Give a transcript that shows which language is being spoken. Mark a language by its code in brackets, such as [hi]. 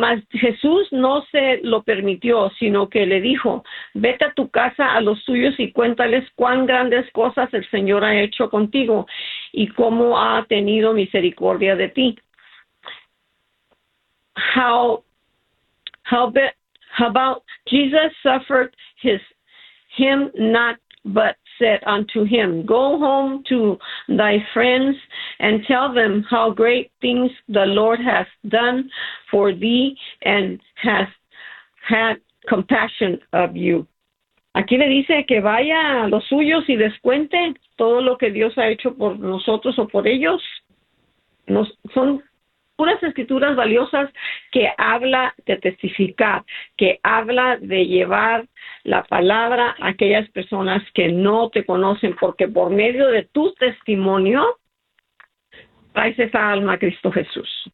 [es] Jesús no se lo permitió, sino que le dijo, vete a tu casa a los tuyos y cuéntales cuán grandes cosas el Señor ha hecho contigo y cómo ha tenido misericordia de ti. [en] How about Jesus suffered him not, but said unto him, go home to thy friends and tell them how great things the Lord hath done for thee and hath had compassion of you. [es] Aquí le dice que vaya a los suyos y les cuente todo lo que Dios ha hecho por nosotros o por ellos. Son puras escrituras valiosas que habla de testificar, que habla de llevar la palabra a aquellas personas que no te conocen, porque por medio de tu testimonio traes esa alma a Cristo Jesús.